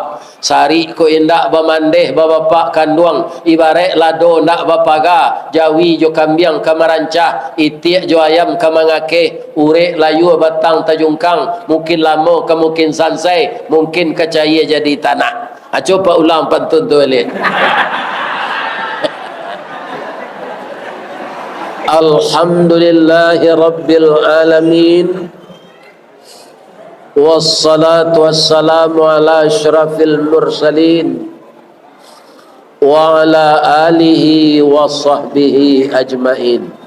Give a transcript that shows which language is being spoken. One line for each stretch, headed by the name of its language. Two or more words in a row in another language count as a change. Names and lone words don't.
Minangkabau: Sari ko indak bamandeh bapak kanduang, ibarat lado nak bapaga, jawi jo kambiang kamarancah, itiak jo ayam kamangakeh, urek layu batang tajungkang, mungkin lama ke mungkin sansai, mungkin kecaya jadi tanah. Coba ulang pantun tu balik.
Arabic: الحمد لله رب العالمين والصلاة والسلام على أشرف المرسلين وعلى آله وصحبه أجمعين.